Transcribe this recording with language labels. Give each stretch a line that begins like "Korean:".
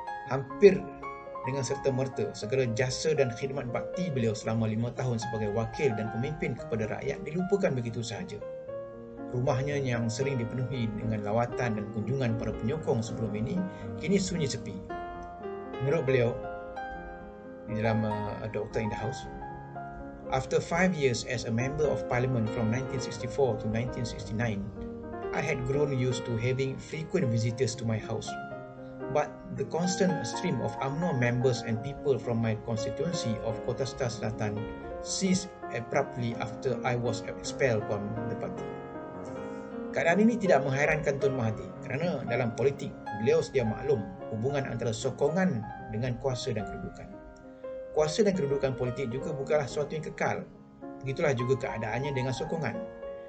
Malay: Hampir dengan serta-merta, segala jasa dan khidmat bakti beliau selama 5 tahun sebagai wakil dan pemimpin kepada rakyat dilupakan begitu sahaja. Rumahnya yang sering dipenuhi dengan lawatan dan kunjungan para penyokong sebelum ini kini sunyi sepi. Menurut beliau di dalam
English: Doctor in the House, after 5 years as a member of parliament from 1964 to 1969, I had grown used to having frequent visitors to my house. But the constant stream of UMNO members and people from my constituency of Kota Star Selatan ceased abruptly after I was expelled from the party.
Malay: Keadaan ini tidak menghairankan Tun Mahathir kerana dalam politik beliau sedia maklum hubungan antara sokongan dengan kuasa dan kedudukan. Kuasa dan kedudukan politik juga bukanlah sesuatu yang kekal. Begitulah juga keadaannya dengan sokongan.